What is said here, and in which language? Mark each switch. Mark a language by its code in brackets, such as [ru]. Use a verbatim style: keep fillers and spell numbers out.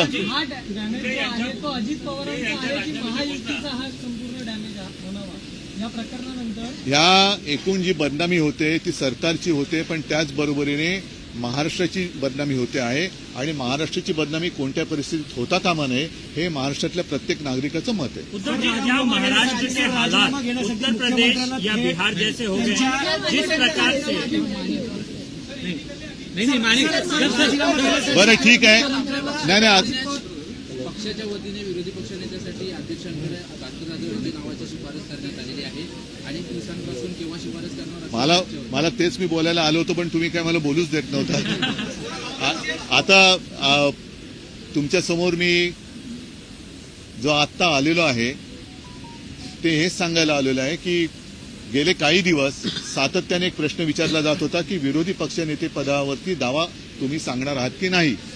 [mr] हा डॅ- डॅमेज जो आहे तो अजित पवारांचा आहे की महायुतीचा हा संपूर्ण डॅमेज हा- होणावा या प्रकरणानंतर? या एकूण जी बदनामी होते ती सरकारची होते, पण त्याचबरोबरीने महाराष्ट्राची बदनामी होते आहे. आणि महाराष्ट्राची बदनामी कोणत्या परिस्थितीत होता कामा नये हे महाराष्ट्रातल्या प्रत्येक नागरिकाचं मत आहे. [hi] उत्तर प्रदेश महाराष्ट्र के हालात उत्तर प्रदेश या बिहार जैसे हो गए हैं, जिस प्रकार से [mr] नाही नाही Mane sir, sir, sir, sir. बरं ठीक आहे. नाही नाही आज- पक्षाच्या वतीने विरोधी पक्षनेत्यासाठी अध्यक्षांकडे कांतराज रेड्डी नावाची शिफारस करण्यात आलेली आहे. अनेक दिवसांपासून केव्हा शिफारस करणार असं मला चर्चा होती. मला तेच मी बोलायला आलो होतो पण तुम्ही काय मला बोलूच देत नव्हता. आ- आता आ, तुमच्यासमोर मी जो आत्ता आलेलो आहे ते हेच सांगायला आलेलो आहे की गेले काही दिवस सातत्याने एक प्रश्न विचारला जात होता की विरोधी पक्षनेते पदावरती दावा तुम्ही सांगणार आहात की नाही.